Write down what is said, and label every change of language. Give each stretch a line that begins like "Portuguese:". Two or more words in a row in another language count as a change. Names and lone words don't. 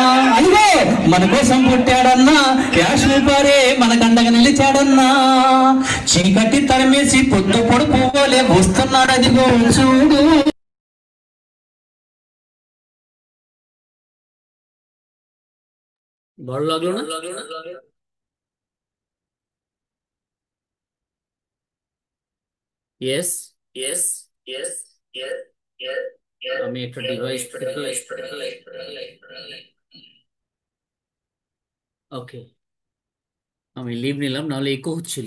Telugu: అదిగో మన కోసం పుట్టాడన్నా యాష్ ముఫారే, మన కండగా నిలిచాడన్నా. చీకటి తరిమేసి పొద్దు పొడుపు పోలే వస్తున్నాడు, అదిగో చూడు.
Bangla: ভালো লাগলো না?
English: yes, yes, yes, yes,
Bangla: আমি একটা ডিভাইস থেকে, ওকে, আমি লিভ নিলাম, নাহলে ইকো হচ্ছিল।